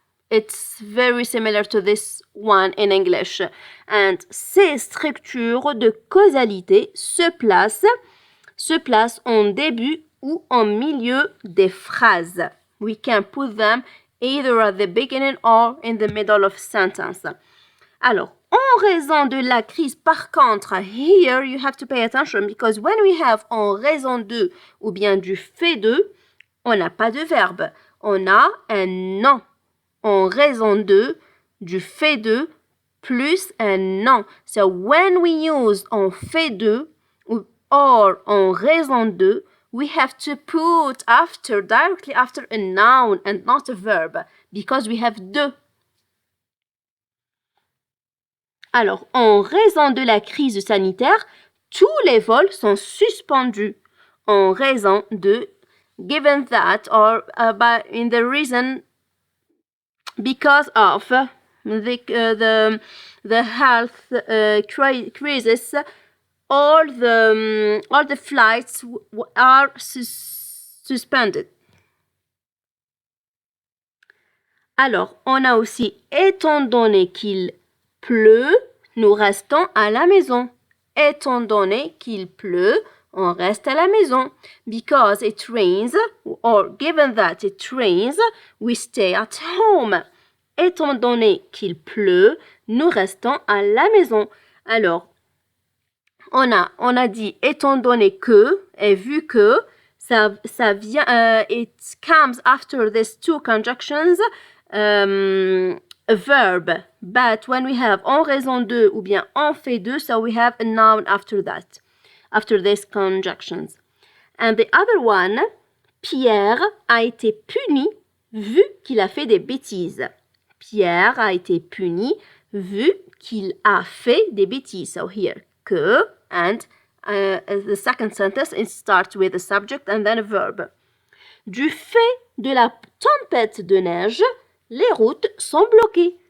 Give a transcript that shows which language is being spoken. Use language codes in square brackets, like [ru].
[en] It's very similar to this one in English. [fr] And ces structures de causalité se placent en début ou en milieu des phrases. [en] We can put them either at the beginning or in the middle of sentence. [fr] Alors, en raison de la crise, par contre, [en] here you have to pay attention because when we have [fr] en raison de ou bien du fait de, on n'a pas de verbe. On a un nom. En raison de, du fait de, plus un nom. [en] So when we use en fait de or en raison de, we have to put directly after a noun and not a verb because we have de. [fr] Alors, en raison de la crise sanitaire, tous les vols sont suspendus. [en] En raison de, given that, or in the reason, because of the health crisis, all the flights are suspended. [fr] Alors, on a aussi étant donné qu'il pleut, nous restons à la maison. Étant donné qu'il pleut, on reste à la maison. [en] Because it rains, or given that it rains, we stay at home. [fr] Étant donné qu'il pleut, nous restons à la maison. Alors, on a dit étant donné que, et vu que, ça vient, [en] it comes after these two conjunctions, a verb, but when we have [fr] en raison de ou bien en fait de, [en] so we have a noun after that, after these conjunctions. And the other one, [fr] Pierre a été puni vu qu'il a fait des bêtises. Pierre a été puni vu qu'il a fait des bêtises. [en] So here, que, and the second sentence, it starts with a subject and then a verb. [fr] Du fait de la tempête de neige, les routes sont bloquées.